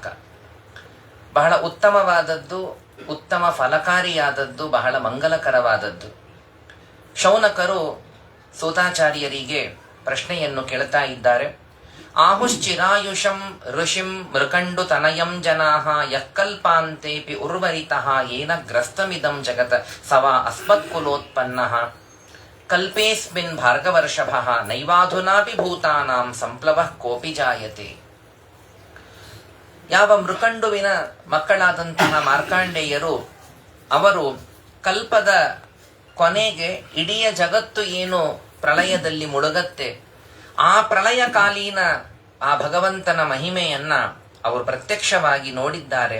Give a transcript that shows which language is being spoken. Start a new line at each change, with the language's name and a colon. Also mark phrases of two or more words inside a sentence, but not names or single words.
Kannada: ಬಹಳ ಉತ್ತಮವಾದದ್ದು, ಉತ್ತಮ ಫಲಕಾರಿಯಾದದ್ದು, ಬಹಳ ಮಂಗಲಕರವಾದದ್ದು. ಶೌನಕರು ಸೂತಾಚಾರ್ಯರಿಗೆ ಪ್ರಶ್ನೆಯನ್ನು ಕೇಳ್ತಾ ಇದ್ದಾರೆ.
Sanskrit: ಆಹುಶ್ಚಿರಾಯುಷಂ ಋಷಿಂ ಮೃಕಂಡು ತನಯಂ ಜನಾಃ ಯಕ್ಕಲ್ಪಾಂತೇಪಿ ಉರ್ವರಿತಃ ಏನ ಗ್ರಸ್ತಮಿದಂ ಜಗತ್ ಸವಾ ಅಸ್ಮತ್ಕುಲೋತ್ಪನ್ನಃ ಕಲ್ಪೇಸ್ಮಿನ್ ಭಾರ್ಗವರ್ಷಭಃ ನೈವಾಧುನಾಪಿ ಭೂತಾನಾಂ ಸಂಪ್ಲವಃ ಕೋಪಿ ಜಾಯತೆ.
Kannada: ಯಾವ ಮೃಕಂಡುವಿನ ಮಕ್ಕಳಾದಂತಹ ಮಾರ್ಕಾಂಡೇಯರು ಅವರು ಕಲ್ಪದ ಕೊನೆಗೆ ಇಡೀ ಜಗತ್ತು ಏನು ಪ್ರಳಯದಲ್ಲಿ ಮುಳುಗತ್ತೆ, ಆ ಪ್ರಳಯಕಾಲೀನ ಆ ಭಗವಂತನ ಮಹಿಮೆಯನ್ನ ಅವರು ಪ್ರತ್ಯಕ್ಷವಾಗಿ ನೋಡಿದ್ದಾರೆ.